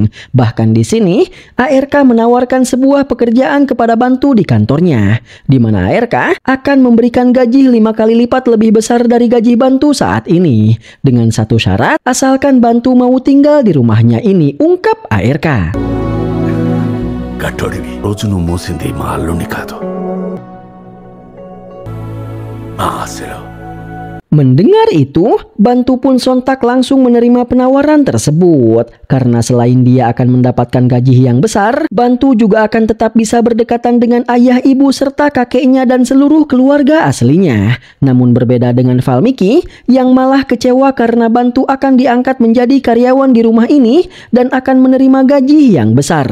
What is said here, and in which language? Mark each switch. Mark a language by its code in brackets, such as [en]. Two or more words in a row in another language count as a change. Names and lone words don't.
[id] Bahkan di sini, ARK menawarkan sebuah pekerjaan kepada Bantu di kantornya, di mana ARK akan memberikan gaji 5 kali lipat lebih besar dari gaji Bantu saat ini. Dengan satu syarat, asalkan Bantu mau tinggal di rumahnya ini, ungkap ARK. [te] గట్టోడివి రోజు నువ్వు మోసింది మా అల్లుని కాదు మా ఆశలో. [id] Mendengar itu, Bantu pun sontak langsung menerima penawaran tersebut. Karena selain dia akan mendapatkan gaji yang besar, Bantu juga akan tetap bisa berdekatan dengan ayah, ibu, serta kakeknya dan seluruh keluarga aslinya. Namun berbeda dengan Valmiki, yang malah kecewa karena Bantu akan diangkat menjadi karyawan di rumah ini dan akan menerima gaji yang besar.